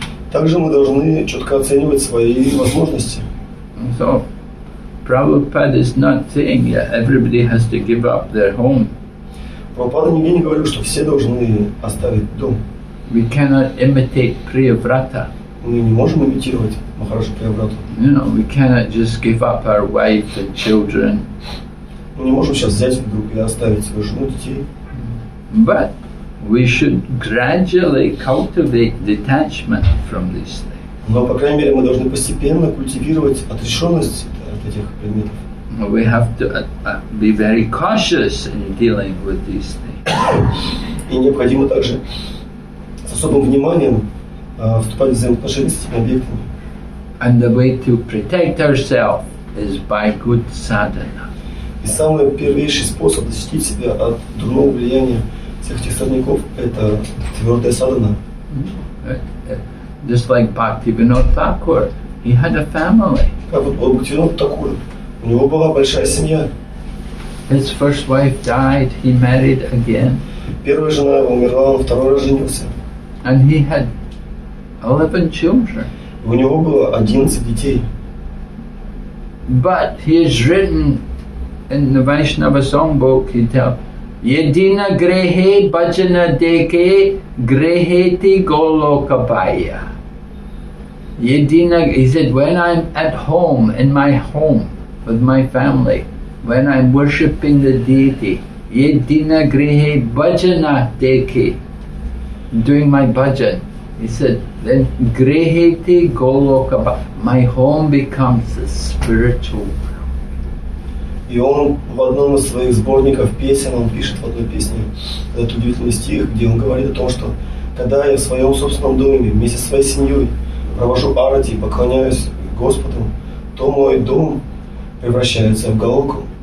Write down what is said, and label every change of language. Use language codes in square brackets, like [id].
[ru] Также мы должны четко оценивать свои возможности. [en] So, Prabhupada is not saying that everybody has to give up their home. [ru] Прабхупада нигде не говорил, что все должны оставить дом. [en] We cannot imitate Priyavrata. [ru] Мы не можем имитировать Махараджа Прияврату. [en] You know, we cannot just give up our wife and children. [ru] Мы не можем сейчас взять вдруг и оставить свою жену, детей. [en] But we should gradually cultivate detachment from these things. [ru] Но, по крайней мере, мы должны постепенно культивировать отрешенность от этих предметов. [en] We have to be very cautious in dealing with these things. [ru] И необходимо также с особым вниманием вступать в взаимоотношения с этими объектами. [en] And the way to protect ourselves is by good sadhana. [ru] И самый первейший способ защитить себя от дурного влияния всех этих сорняков – это твердая садхана. [en] Just like Bhaktivinoda Thakur, he had a family. [ru] Как вот у Бхактивинода Такура, у него была большая семья. [en] His first wife died, he married again. [ru] Первая жена его умерла, он второй раз женился. [en] And he had 11 children. [ru] У него было 11 детей. [en] But he has written in the Vaishnava songbook, he tells, [bn] Yedina grehe bhajana deke greheti golokabaya. Yedina, [en] he said, when I'm at home, in my home, with my family, when I'm worshipping the deity, [bn] Yedina grehe bhajana deke, [en] doing my bhajan, he said, then [bn] greheti golokabaya, [en] my home becomes a spiritual world. [ru] И он в одном из своих сборников песен, он пишет в одной песне этот удивительный стих, где он говорит о том, что когда я в своем собственном доме вместе со своей семьей провожу арати и поклоняюсь Господу, то мой дом превращается в Галоку.